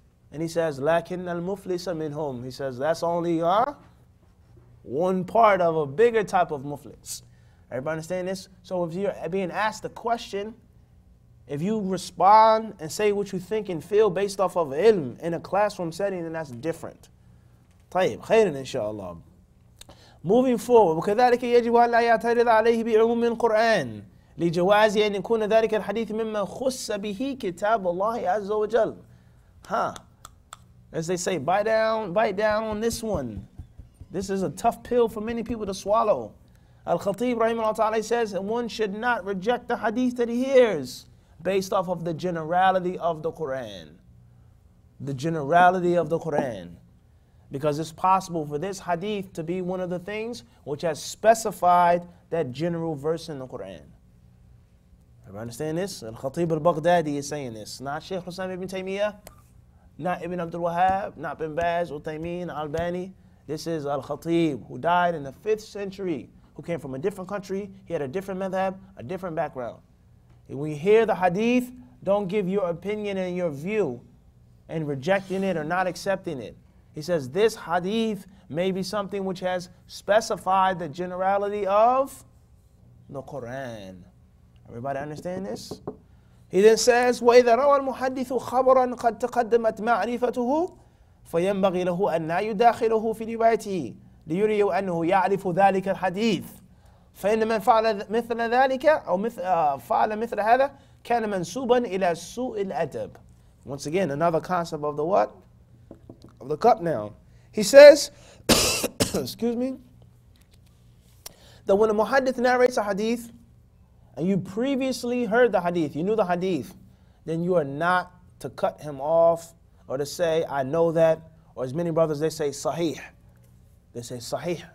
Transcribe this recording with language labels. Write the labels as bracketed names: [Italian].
[English] And he says, [Arabic] lakin al-muflisa minhum. [English] He says, that's only one part of a bigger type of muflis. Everybody understand this? So if you're being asked a question, if you respond and say what you think and feel based off of ilm in a classroom setting, then that's different. [Arabic] طيب خير إن شاء الله. [English] Moving forward, [Arabic] وكذلك يجب أن لا يعترض عليه بعموم القرآن لجواز أن يكون ذلك الحديث مما خص به كتاب الله عز وجل. [English] As they say, bite down on this one. This is a tough pill for many people to swallow. Al-Khatib rahimahullah ta'ala says that one should not reject the hadith that he hears based off of the generality of the Quran. The generality of the Quran. Because it's possible for this hadith to be one of the things which has specified that general verse in the Quran. Everybody understand this? Al-Khatib al-Baghdadi is saying this. Not Shaykh Hussain ibn Taymiyyah, not Ibn Abdul Wahhab, not Bin Baz, Uthaymeen, Albani. This is Al-Khatib, who died in the 5th century, who came from a different country. He had a different madhab, a different background. And when you hear the hadith, don't give your opinion and your view and rejecting it or not accepting it. He says this hadith may be something which has specified the generality of the Quran. Everybody understand this? He then says, [Arabic] وَإِذَا رَوَى الْمُحَدِّثُ خَبَرًا قَدْ تَقَدَّمَتْ مَعْرِفَتُهُ فَيَنْبَغِي لَهُ أَنْ لَا يُدَاخِلَهُ فِي رِوَايَتِهِ لِيُرِيَ أَنَّهُ يَعْرِفُ ذَلِكَ الْحَدِيثِ فإن من فعل مثل ذلك أو فعل مثل هذا كان منسوبا إلى سوء الأدب. [English] Once again, another concept of the what? Of the cup now. He says, excuse me, that when a muhaddith narrates a hadith and you previously heard the hadith, you knew the hadith, then you are not to cut him off or to say, I know that, or as many brothers, they say sahih. They say sahih.